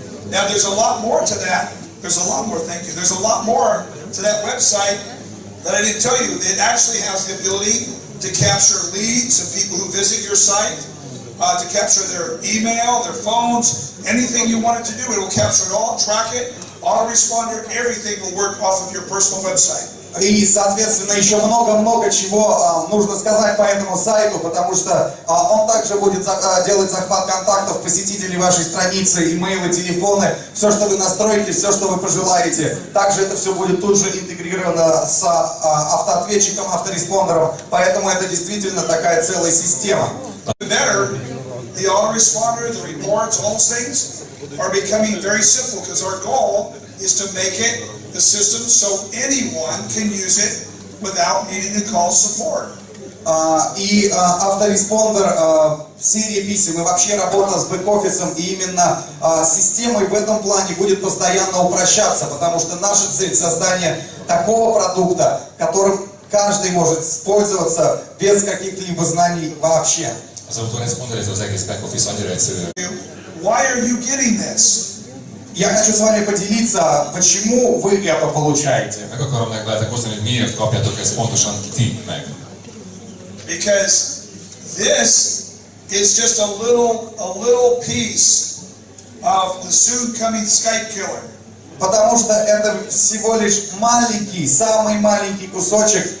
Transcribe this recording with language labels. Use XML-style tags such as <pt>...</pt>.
<en>Now there's a lot more to that. There's a lot more, thank you. There's a lot more to that website that I didn't tell you. It actually has the ability to capture leads of people who visit your site, to capture their email, their phones, anything you want it to do, it will capture it all, track it, autoresponder, everything will work off of your personal website.</en> <ru>И, соответственно, еще много-много чего нужно сказать по этому сайту, потому что он также будет делать захват контактов посетителей вашей страницы, имейлы, телефоны, все, что вы настроите, все, что вы пожелаете. Также это все будет тут же интегрировано с автоответчиком, автореспондером, поэтому это действительно такая целая система.</ru> <en>The autoresponder, the reports, all those things are becoming very simple because our goal is to make it the system so anyone can use it without needing to call support.</en> <ru>И автореспондер, серия писем и вообще работа с бэк-офисом и именно системой в этом плане будет постоянно упрощаться, потому что наша цель создание такого продукта, которым каждый может пользоваться без каких-либо знаний вообще.</ru> <hu>Az autoresponder, ez az egész back-office annyira egyszerű.</hu> <en>Why are you getting this?</en> <ru>Я хочу с вами поделиться, почему вы это получаете.</ru> <hu>Meg akarom veletek osztani, hogy miért kapjátok ezt pontosan ti meg.</hu> <en>Because this is just a little piece of the soon coming Skype killer.</en> <ru>Потому что это всего лишь маленький, самый маленький кусочек</ru>